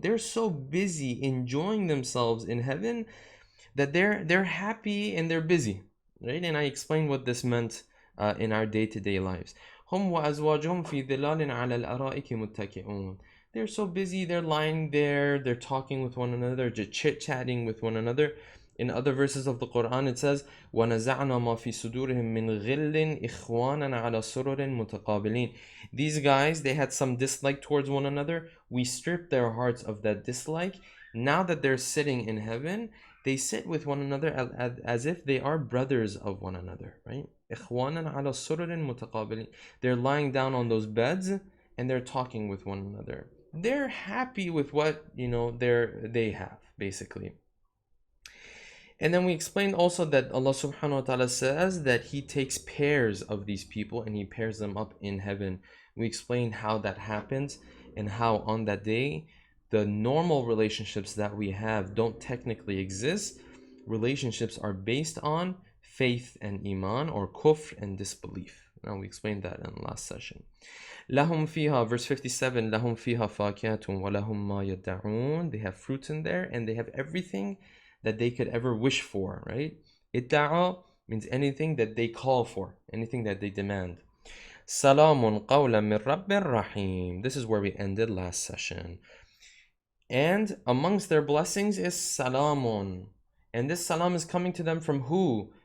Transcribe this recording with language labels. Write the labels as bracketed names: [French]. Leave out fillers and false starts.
[English] They're so busy enjoying themselves in heaven that they're happy and they're busy, right? And I explained what this meant in our day-to-day lives. [Arabic] هُمْ وَأَزْوَاجُهُمْ فِي ظِلَالٍ عَلَى الْأَرَائِكِ مُتَّكِئُونَ. [English] They're so busy, they're lying there, they're talking with one another, just chit-chatting with one another. In other verses of the Quran it says, [Arabic] وَنَزَعْنَا مَا فِي صُدُورِهِم مِّن غِلٍّ إِخْوَانًا عَلَى سُرُرٍ مُتَقَابِلِينَ. [English] These guys, they had some dislike towards one another. We stripped their hearts of that dislike. Now that they're sitting in heaven, they sit with one another as if they are brothers of one another, right? [Arabic] إِخْوَانًا عَلَى سُرُرٍ مُتَقَابِلِينَ. [English] They're lying down on those beds and they're talking with one another. They're happy with what, they have, basically. And then we explained also that Allah subhanahu wa ta'ala says that He takes pairs of these people and He pairs them up in heaven. We explained how that happens and how on that day the normal relationships that we have don't technically exist. Relationships are based on faith and iman, or kufr and disbelief. Now we explained that in the last session. [Arabic] لَهُمْ فِيهَا, [English] verse 57, [Arabic] لَهُمْ فِيهَا فَاكِهَةٌ وَلَهُمْ مَا يَدَّعُونَ. [English] They have fruits in there and they have everything that they could ever wish for, right? Idda'a means anything that they call for, anything that they demand. [Arabic] Salamun qawlan min Rabbir Rahim. [English] This is where we ended last session. And amongst their blessings is salamun. And this salam is coming to them from who?